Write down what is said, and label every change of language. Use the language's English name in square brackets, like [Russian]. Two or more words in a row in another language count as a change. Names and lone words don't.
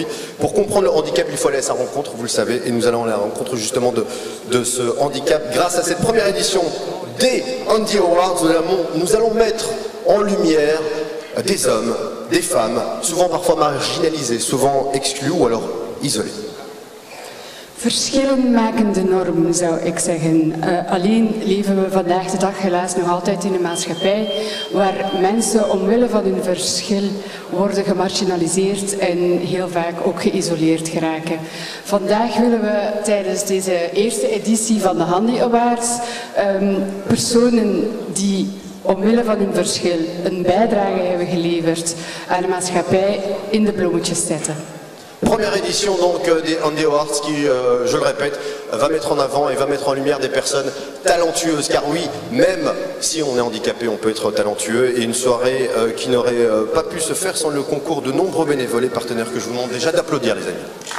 [French] Pour comprendre le handicap, il faut aller à sa rencontre, vous le savez, et nous allons à la rencontre justement de ce handicap. Grâce à cette première édition des Andy Awards, nous allons mettre en lumière des hommes, des femmes, souvent parfois marginalisés, souvent exclus ou alors isolés. [Dutch] Verschillen maken de norm, zou ik zeggen. Alleen leven we vandaag de dag helaas nog altijd in een maatschappij waar mensen omwille van hun verschil worden gemarginaliseerd en heel vaak ook geïsoleerd geraken. Vandaag willen we tijdens deze eerste editie van de Handy Awards personen die omwille van hun verschil een bijdrage hebben geleverd aan de maatschappij in de bloemetjes zetten. [French] Première édition donc des Andy Awards qui, je le répète, va mettre en avant et va mettre en lumière des personnes talentueuses. Car oui, même si on est handicapé, on peut être talentueux. Et une soirée qui n'aurait pas pu se faire sans le concours de nombreux bénévoles et partenaires que je vous demande déjà d'applaudir, les amis.